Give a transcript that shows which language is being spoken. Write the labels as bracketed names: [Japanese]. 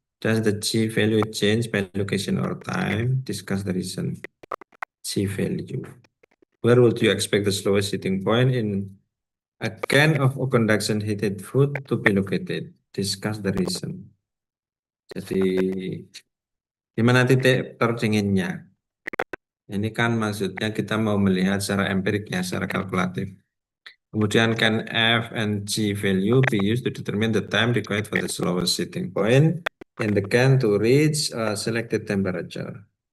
[English] Does the G value change by location or time? Discuss the reason. G value. Where would you expect the slowest heating point in a can of conduction heated food to be located? Discuss the reason. [Indonesian] Jadi di mana titik terdinginnya? Ini kan maksudnya kita mau melihat secara empirik ya, secara kalkulatif. Kemudian [English] can F and G value be used to determine the time required for the slowest heating point in the can to reach a selected temperature.